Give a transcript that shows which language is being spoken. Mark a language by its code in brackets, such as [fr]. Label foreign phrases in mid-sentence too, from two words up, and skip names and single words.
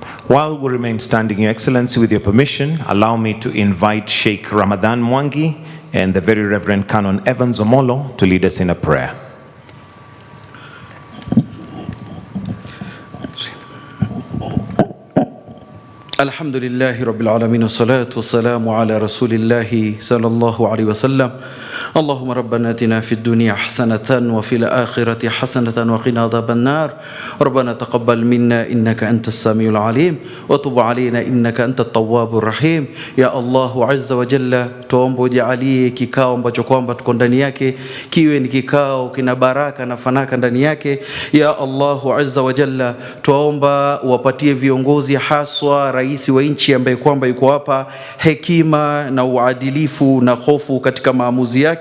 [en] While we remain standing, Your Excellency, with your permission, allow me to invite Sheikh Ramadan Mwangi and the Very Reverend Canon Evans Omolo to lead us in a prayer. [ar] الحمد لله رب العالمين، والصلاة والسلام على رسول الله صلى الله عليه وسلم. اللهم ربنا آتنا في الدنيا حسنة وفي الآخرة حسنة وقنا عذاب النار. ربنا تقبل منا إنك أنت السميع العليم وتب علينا إنك أنت التواب الرحيم. يا الله عز وجل, [sw] tuombe ujalie kikao ambacho kwamba tuko ndani yake kiwe ni kikao kina baraka na fanaka ndani yake. [ar] يا الله عز وجل, [sw] tuomba wapatie viongozi haswa rais wa nchi ambaye kwamba yuko hapa hekima na uadilifu na hofu katika maamuzi yake.